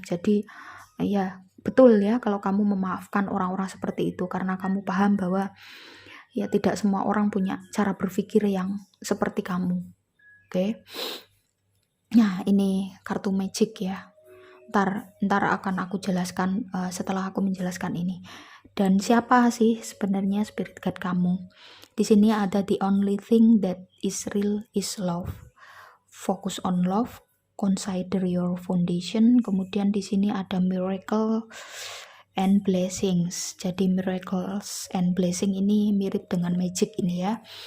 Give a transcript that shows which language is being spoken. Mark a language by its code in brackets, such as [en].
[id] Jadi ya betul ya kalau kamu memaafkan orang-orang seperti itu, karena kamu paham bahwa ya tidak semua orang punya cara berpikir yang seperti kamu. Oke. Nah, ini kartu magic ya. Ntar akan aku jelaskan setelah aku menjelaskan ini. Dan siapa sih sebenarnya spirit guide kamu? Di sini ada [en] the only thing that is real is love. Focus on love, consider your foundation. [id] Kemudian di sini ada miracle and blessings. Jadi miracles and blessing ini mirip dengan magic ini ya.